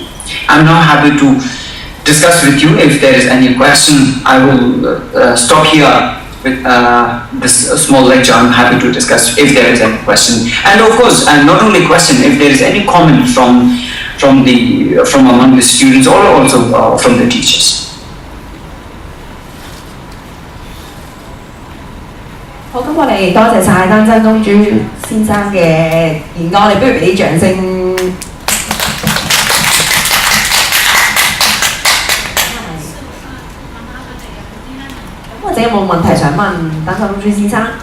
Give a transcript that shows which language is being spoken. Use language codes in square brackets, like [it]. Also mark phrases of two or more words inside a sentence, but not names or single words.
[en] I'm now happy to discuss with you. If there is any question, I will stop here with this small lecture. I'm happy to discuss if there is any question, and of course, and not only question, if there is any comment from among the students or also from the teachers. [yue] 好，咁我哋多謝晒丹增東珠先生嘅演講，我哋不如俾啲掌聲。或者有冇問題想問丹增東珠先生？